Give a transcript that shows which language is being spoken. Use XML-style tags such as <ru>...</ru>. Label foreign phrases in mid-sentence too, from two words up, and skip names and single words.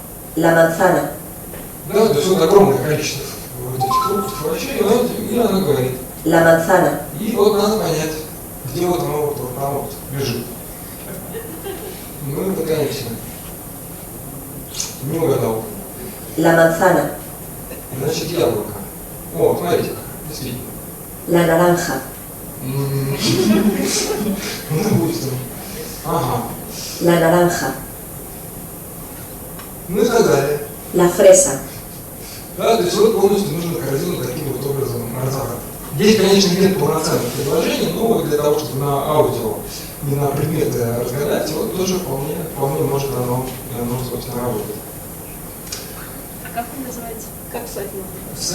<es>La manzana.</es> <ru>Да, то есть вот огромное количество вот этих фруктов, овощей, и она говорит.</ru> <es>La manzana.</es> <ru>И вот надо понять, где вот оно вот лежит. Ну и пытаемся. Не угадал.</ru> <es>La manzana.</es> <ru>Значит, яблоко. О, смотрите, действительно.</ru> <es>La naranja.</es> <ru>Ну, допустим. Ага.</ru> <es>La naranja.</es> <ru>Ну и так далее.</ru> <es>La fresa.</es> <ru>Да, то есть вот полностью нужно корзину таким вот образом разобрать. Здесь, конечно, нет полноценных предложений, но вот для того, чтобы на аудио не на предметы разгадать, вот тоже вполне может оно собственно, работать. А как он называется? Как сайт называется?</ru>